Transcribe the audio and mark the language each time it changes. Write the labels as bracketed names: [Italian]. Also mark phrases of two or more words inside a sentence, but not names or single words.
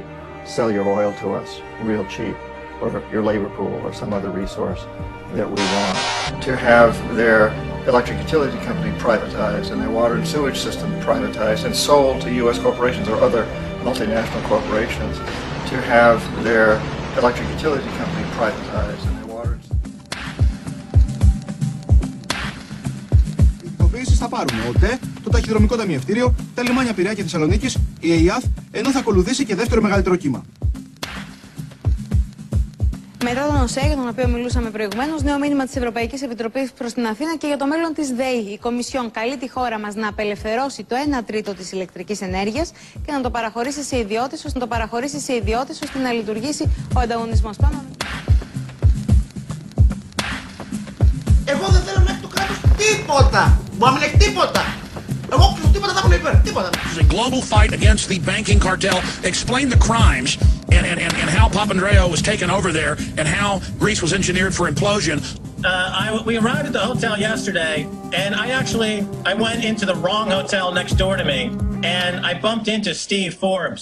[English] Sell your oil to us real cheap, or your labor pool, or some other resource that we want. To have their electric utility company privatized and their water and sewage system privatized and sold to U.S. corporations or other multinational corporations to have their electric utility company privatized and their water. [Greek] Οι ειδοποιήσεις θα πάρουν ο ΟΤΕ, το ταχυδρομικό ταμιευτήριο, τα λιμάνια Πειραιά και Θεσσαλονίκης, η ΕΙΑΘ, ενώ θα ακολουθήσει και δεύτερο μεγαλύτερο κύμα. Μετά τον ΟΣΕ, για τον οποίο μιλούσαμε προηγουμένως, νέο μήνυμα της Ευρωπαϊκής Επιτροπής προς την Αθήνα και για το μέλλον της ΔΕΗ. Η Κομισιόν καλεί τη χώρα μας να απελευθερώσει το 1 τρίτο της ηλεκτρικής ενέργειας και να το παραχωρήσει σε ιδιώτες, ώστε να λειτουργήσει ο ανταγωνισμός. Εγώ δεν θέλω να έχει το κράτος τίποτα. Μπορεί να μην έχει τίποτα. Εγώ τίποτα θα έχω υπέρ. Τίποτα. [English] There's a global fight against the banking cartel. Explain the crimes and how Papandreou was taken over there and how Greece was engineered for implosion. We arrived at the hotel yesterday, and I went into the wrong hotel next door to me, and I bumped into Steve Forbes.